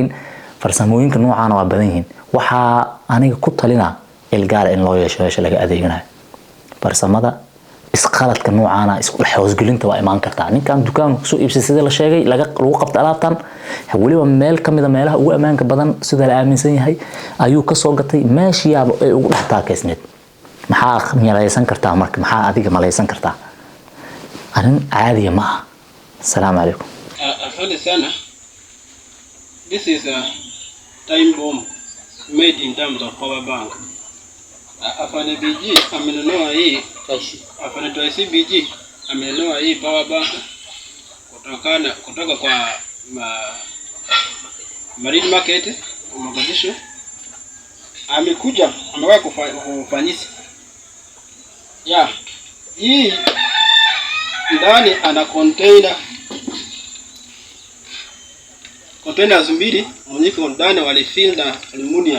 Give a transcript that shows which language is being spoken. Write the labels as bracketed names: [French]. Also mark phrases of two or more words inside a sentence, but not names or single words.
[Somali] farsamooyinka noocan waa badan yihiin waxa aniga ku talina ilgaar in loo yeesho laga adeeganayo farsamada isqaladka noocaana isku hoosgelinta waa imaan kartaa ninkan dukaan soo iibsay sida la sheegay lagu qabta alaabtan waliba meel kamida meelaha ugu amaanka badan sida la aaminsan yahay ayuu ka soo gatay meeshiyaaba ay ugu dhaxtaakeysneed maxaa milaysan kartaa marka maxaa adiga malaysan kartaa arin caadi ma aha [Arabic] السلام عليكم [Swahili] asante sana. [English] This is a time bomb made in terms of power bank. [Swahili] Afanye BG amenunua hii afanye toisi BG amenunua hii [English] power bank [Swahili] kutoka kwa Marine Market Mogadishu. Amekuja amewahi kufanyisa hii ndani ana containers mbili mwenyeko ndani walifill na aluminium.